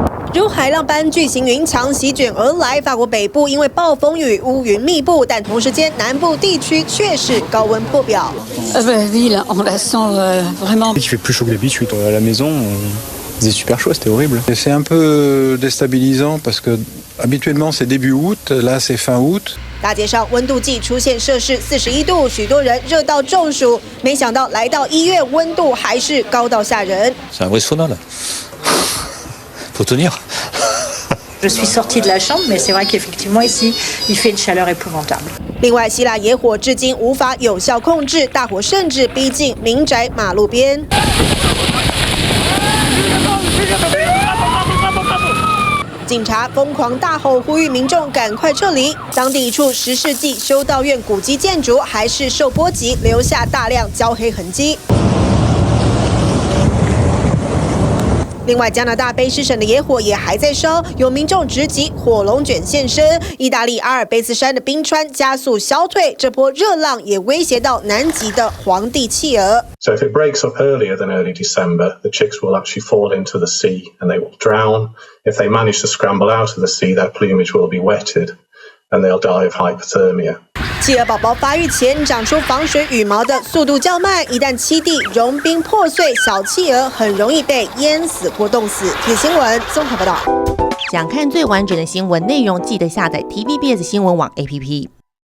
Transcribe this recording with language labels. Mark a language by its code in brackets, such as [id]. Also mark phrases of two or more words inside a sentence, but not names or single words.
[zh] 如海浪般巨型云墙席卷而来，法国北部因为暴风雨乌云密布，但同时间南部地区却是高温破表。 [fr] Oui, là, on la sent vraiment. Il fait plus chaud que d'habitude. À la maison, il faisait super chaud, c'était horrible. Et c'est un peu déstabilisant parce que habituellement c'est début août, là c'est fin août. [zh] 大街上温度计出现摄氏41度，许多人热到中暑。没想到来到1月，温度还是高到吓人。 [fr] C'est un vrai sauna là. Faut tenir. Je suis sortie de la chambre, mais c'est vrai qu'effectivement ici, il fait une chaleur épouvantable. [zh] 另外，希腊野火至今无法有效控制，大火甚至逼近民宅马路边。警察疯狂大吼，呼吁民众赶快撤离。当地一处10世纪修道院古迹建筑还是受波及，留下大量焦黑痕迹。另外，加拿大卑诗省的野火也还在烧，有民众直击火龙卷现身。意大利阿尔卑斯山的冰川加速消退，这波热浪也威胁到南极的皇帝企鹅。 [en] So if it breaks up earlier than early December, the chicks will actually fall into the sea and they will drown. If they manage to scramble out of the sea, their plumage will be wetted and they'll die of hypothermia. [zh] 企鹅宝宝发育前长出防水羽毛的速度较慢，一旦栖地融冰破碎，小企鹅很容易被淹死或冻死。铁新闻综合报道。想看最完整的新闻内容，记得下载 TVBS 新闻网 APP。